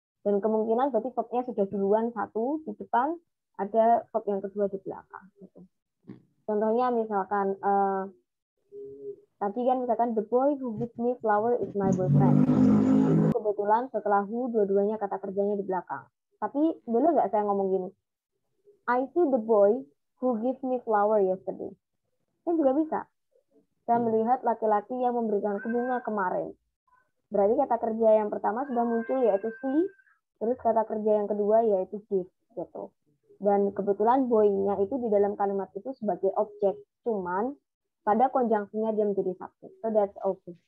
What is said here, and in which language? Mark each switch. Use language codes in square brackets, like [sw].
[id] Dan kemungkinan berarti verbnya sudah duluan satu di depan, ada verb yang kedua di belakang. Gitu. Contohnya misalkan tadi kan misalkan [en] the boy who gives me flower is my boyfriend. [id] Itu kebetulan setelah who dua-duanya kata kerjanya di belakang. Tapi boleh nggak saya ngomong gini? [en] I see the boy who gives me flower yesterday. [id] Ini juga bisa. Saya melihat laki-laki yang memberikan bunga kemarin. Berarti kata kerja yang pertama sudah muncul yaitu see, terus kata kerja yang kedua yaitu give gitu. Dan kebetulan boy-nya itu di dalam kalimat itu sebagai objek, cuman pada conjunction-nya dia menjadi subjek. [en] So that's okay.